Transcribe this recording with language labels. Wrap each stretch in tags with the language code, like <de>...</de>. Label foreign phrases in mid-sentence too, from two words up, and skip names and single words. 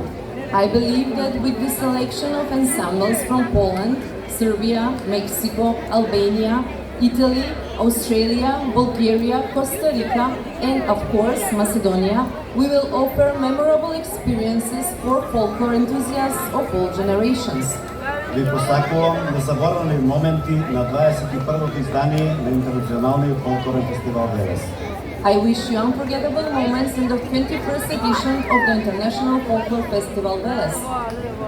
<en>I believe that with the selection of ensembles from Poland, Serbia, Mexico, Albania, Italy, Australia, Bulgaria, Costa Rica, and of course Macedonia, we will offer memorable experiences for folklore enthusiasts of all generations.</en> <mk>Ви посакувам незаборавни моменти на 21-то издание на Интернационалниот фолклорен фестивал Велес.</mk> <en>I wish you unforgettable moments in the 21st edition of the International Folklore Festival Velес.</en>